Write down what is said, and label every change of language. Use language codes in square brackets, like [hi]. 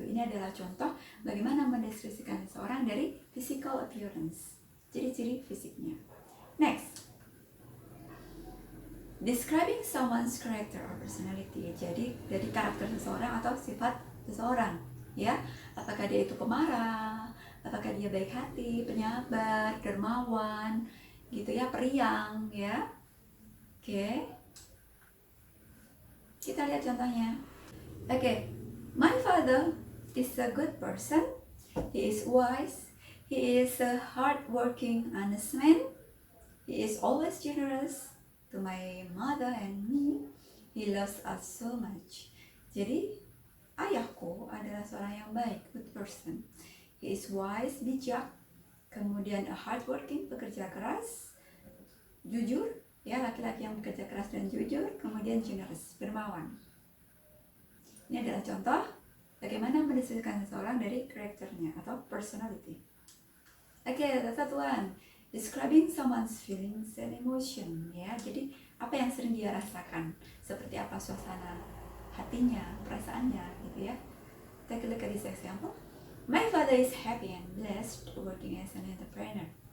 [id] Ini adalah contoh bagaimana mendeskripsikan seseorang dari [en] physical appearance, [id] ciri-ciri fisiknya. [en] Next, describing someone's character or personality. [id] Jadi dari karakter seseorang atau sifat seseorang, ya. Apakah dia itu pemarah, apakah dia baik hati, penyabar, dermawan, gitu ya, periang, ya. Oke. Kita lihat contohnya. [en] Okay, my father is a good person. He is wise. He is a hardworking, honest man. He is always generous to my mother and me. He loves us so much. [id] Jadi, ayahku adalah seorang yang baik, [en] good person. He is wise, [id] bijak. Kemudian [en] a hardworking, [id] pekerja keras, jujur, Ya, laki-laki yang bekerja keras dan jujur, kemudian generous, dermawan. Ini adalah contoh bagaimana mendeskripsikan seseorang dari karakternya atau personality. [en] Oke, the third one, describing someone's feelings and emotion. [id] Ya, jadi apa yang sering dia rasakan, seperti apa suasana hatinya, perasaannya, gitu ya. [en] Take a look at this example. My father is happy and blessed working as an entrepreneur.